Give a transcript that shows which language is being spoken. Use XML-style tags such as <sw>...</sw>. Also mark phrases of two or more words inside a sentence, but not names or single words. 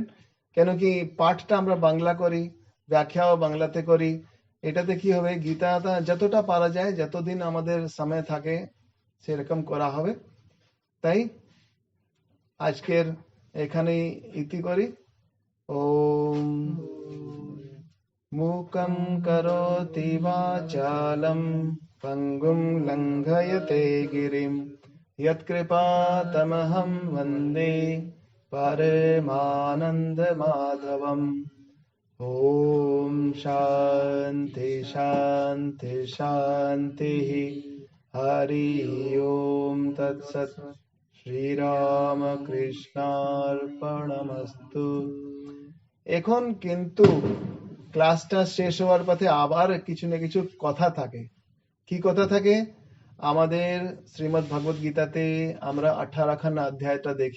<bn>কেন কি পাঠটা আমরা বাংলা করি, ব্যাখ্যাও বাংলাতে করি। এটাতে কি হবে, গীতাটা যতটা পারা যায়, যতদিন আমাদের সময় থাকে সেরকম করা হবে। তাই আজকের এখানেই ইতি করি।</bn> <sa>ওম मूकं करोति वाचालं पङ्गुं लङ्घयते गिरिं यत्कृपातमहं वन्दे परमानन्दमाधवम्। ॐ शान्ति शान्ति शान्तिः। हरि ओम तत्सत्। শ্রীরামকৃষ্ণার্পণমস্তু।</sa> <bn>এখন কিন্তু ক্লাসটা শেষ হওয়ার পথে আবার কিছু না কিছু কথা থাকে। কি কথা থাকে? আমাদের শ্রীমদ্ ভগবত গীতাতে আমরা 18খানা অধ্যায়টা দেখি।</bn>